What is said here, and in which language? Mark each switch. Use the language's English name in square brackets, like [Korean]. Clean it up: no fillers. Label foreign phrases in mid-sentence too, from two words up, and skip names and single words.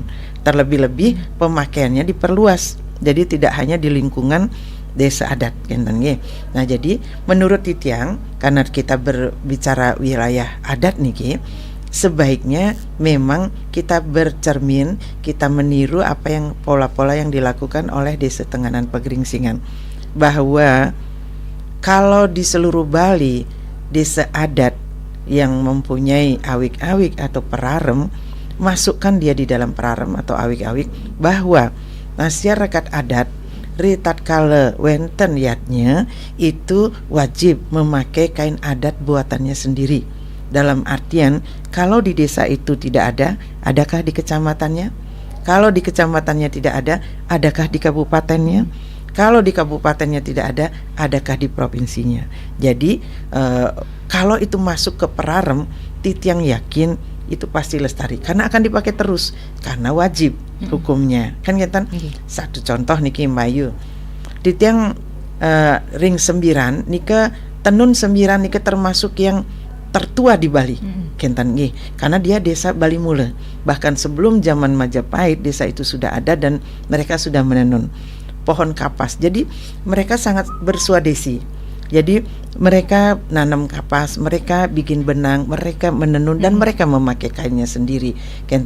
[Indonesian] Terlebih-lebih pemakaiannya diperluas. Jadi tidak hanya di lingkungan desa adat, Nah, jadi menurut Titiang, karena kita berbicara wilayah adat nih, sebaiknya memang kita bercermin, kita meniru apa yang pola-pola yang dilakukan oleh Desa Tenganan Pegeringsingan. Bahwa kalau di seluruh Bali desa adat yang mempunyai awik-awik atau perarem, masukkan dia di dalam perarem atau awik-awik, bahwa masyarakat adat [Balinese] ritatkala wenten yatnya [Indonesian] itu wajib memakai kain adat buatannya sendiri. Dalam artian, kalau di desa itu tidak ada, adakah di kecamatannya? Kalau di kecamatannya tidak ada, adakah di kabupatennya? Kalau di kabupatennya tidak ada, adakah di provinsinya? Jadi kalau itu masuk ke perarem, Titiang yakin itu pasti lestari karena akan dipakai terus karena wajib hukumnya kan kita. Satu contoh niki Mbayu [Balinese] Titiang ring sembiran nika [Indonesian] tenun sembiran nika termasuk yang tertua di Bali [Balinese] kentan nggih, [Indonesian] karena dia desa Bali Mule. Bahkan sebelum zaman Majapahit desa itu sudah ada dan mereka sudah menenun pohon kapas. Jadi mereka sangat berswadesi. Jadi mereka nanam kapas, mereka bikin benang, mereka menenun dan mereka memakai kainnya sendiri, kentan.